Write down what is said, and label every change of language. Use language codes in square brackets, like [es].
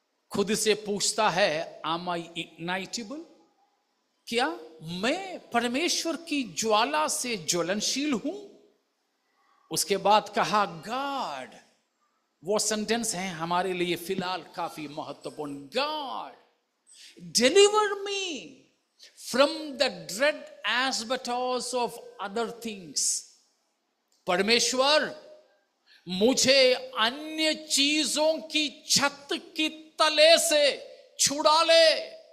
[hi] खुद से पूछता है, [en] Am I ignitable? [hi] क्या मैं परमेश्वर की ज्वाला से ज्वलनशील हूं? उसके बाद कहा गॉड, वो सेंटेंस है हमारे लिए फिलहाल काफी महत्वपूर्ण। [en] God deliver me from the dread asbestos of other things. [hi] परमेश्वर मुझे अन्य चीजों की छत की तले से छुड़ा ले।